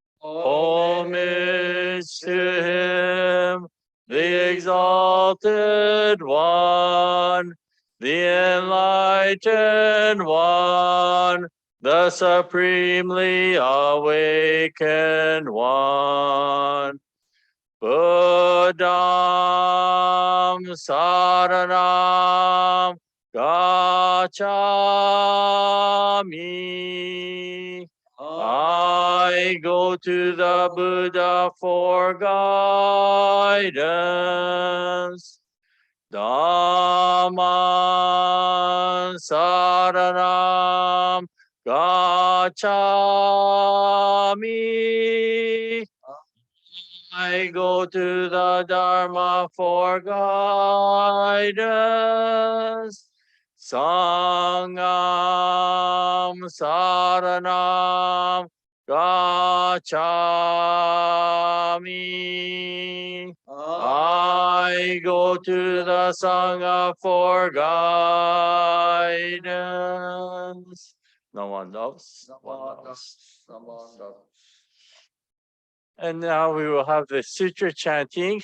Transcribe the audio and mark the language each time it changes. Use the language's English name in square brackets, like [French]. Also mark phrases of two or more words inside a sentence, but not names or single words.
[English] Homage to him, the exalted one, the enlightened one, the supremely awakened one. [Pali] Buddham saranam gacchami. [English] I go to the Buddha for guidance. [Pali] Dhamman saranam gacchami. [English] I go to the Dharma for guidance. [Pali] Sangam saranam gacchami. [English] I go to the Sangha for guidance. No one knows. No one knows. No one knows. And now we will have the sutra chanting.